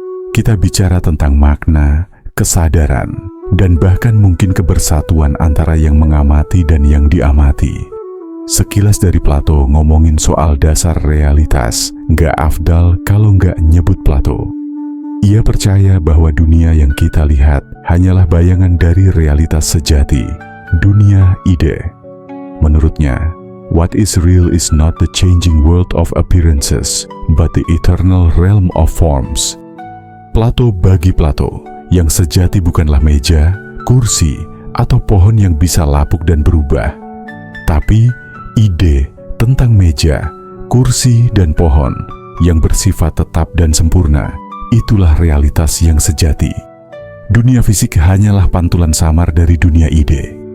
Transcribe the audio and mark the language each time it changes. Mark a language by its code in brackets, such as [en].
[id] Kita bicara tentang makna, kesadaran, dan bahkan mungkin kebersatuan antara yang mengamati dan yang diamati. Sekilas dari Plato ngomongin soal dasar realitas, nggak afdal kalau nggak nyebut Plato. Ia percaya bahwa dunia yang kita lihat hanyalah bayangan dari realitas sejati, dunia ide. Menurutnya, [en] what is real is not the changing world of appearances, but the eternal realm of forms. [id] Bagi Plato, yang sejati bukanlah meja, kursi, atau pohon yang bisa lapuk dan berubah, tapi ide tentang meja, kursi, dan pohon yang bersifat tetap dan sempurna. Itulah realitas yang sejati. Dunia fisik hanyalah pantulan samar dari dunia ide.